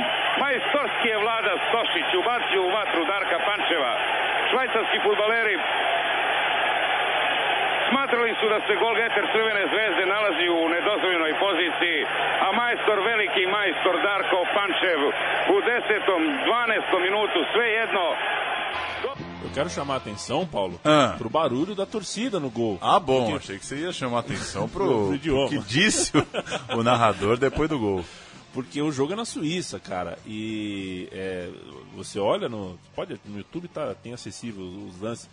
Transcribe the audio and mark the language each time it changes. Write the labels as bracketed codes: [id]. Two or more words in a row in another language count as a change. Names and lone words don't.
[sr] Majstorski je Vlada Stošić ubacio u vatru Darka Pančeva. Švajcarski fudbaleri smatrali su da se golgeter Crvene zvezde nalazi u nedozvoljenoj poziciji, a majstor, veliki majstor Darko Pančev u 10. 12. minutu svejedno. [pt] Eu quero chamar a atenção, Paulo, pro barulho da torcida no gol. Ah, bom, achei que você ia chamar a atenção pro que disse o narrador depois do gol. Porque o jogo é na Suíça, cara, e você olha no YouTube, tem acessível os lances.